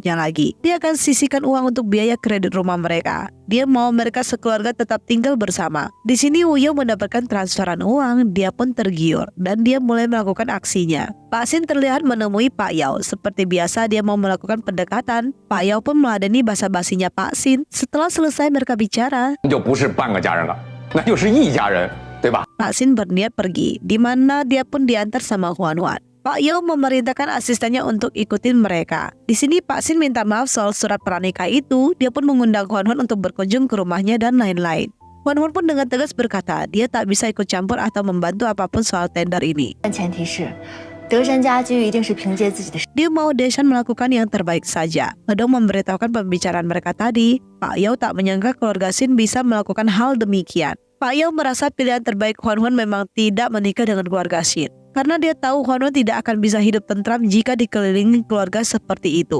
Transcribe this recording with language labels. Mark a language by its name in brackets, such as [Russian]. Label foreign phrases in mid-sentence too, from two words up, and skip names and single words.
[Indonesian] Dia akan sisihkan uang untuk biaya kredit rumah mereka. Dia mau mereka sekeluarga tetap tinggal bersama. Di sini Wu Yao mendapatkan transferan uang, dia pun tergiur dan dia mulai melakukan aksinya. Pak Xin terlihat menemui Pak Yao. Seperti biasa dia mau melakukan pendekatan. Pak Yao pun meladeni basa-basinya Pak Xin. Setelah selesai mereka bicara, [Chinese] 就不是半个家人了，那就是一家人，对吧？ [Indonesian] Pak Xin berniat pergi, di mana dia pun diantar sama Huan Huan. Pak Yao memerintahkan asistennya untuk ikutin mereka. Di sini Pak Xin minta maaf soal surat pranikah itu. Dia pun mengundang Huan Huan untuk berkunjung ke rumahnya dan lain-lain. Huan Huan pun dengan tegas berkata dia tak bisa ikut campur atau membantu apapun soal tender ini. [Chinese] 但前提是，德山家居一定是凭借自己的。 [Indonesian] Dia mau Deshan melakukan yang terbaik saja. Hedong memberitahukan pembicaraan mereka tadi. Pak Yao tak menyangka keluarga Xin bisa melakukan hal demikian. Pak Yao merasa pilihan terbaik Huan Huan memang tidak menikah dengan keluarga Xin. Karena dia tahu Huan Huan tidak akan bisa hidup tentram jika dikelilingi keluarga seperti itu.